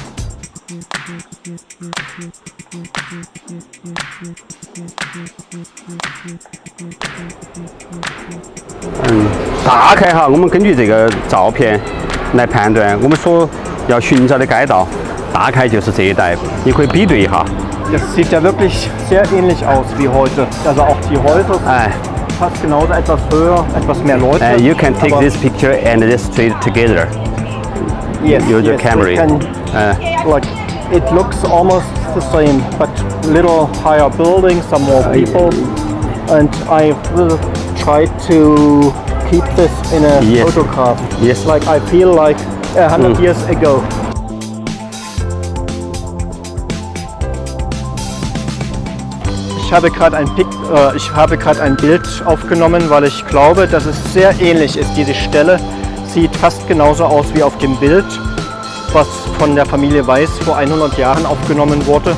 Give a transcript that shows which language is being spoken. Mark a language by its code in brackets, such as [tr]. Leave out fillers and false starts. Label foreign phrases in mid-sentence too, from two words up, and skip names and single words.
[zh] 大概哈，我们根据这个照片来判断，我们所要寻找的街道大概就是这一带，你可以比对一下。 [de] Das sieht ja wirklich sehr ähnlich aus wie heute. Also auch die Häuser sind fast genauso, etwas höher, etwas mehr Leute. [en] You can take this picture and this street together. Yes, Use your yes, camera. we can, like it looks almost the same, but little higher buildings, some more people, and I will try to keep this in a photograph. Yes. Like I feel like 100 years ago. [de] Ich habe gerade ein Bild aufgenommen, weil ich glaube, dass es sehr ähnlich ist. Diese Stelle sieht fast genauso aus wie auf dem Bild, was von der Familie Weiß vor 100 Jahren aufgenommen wurde.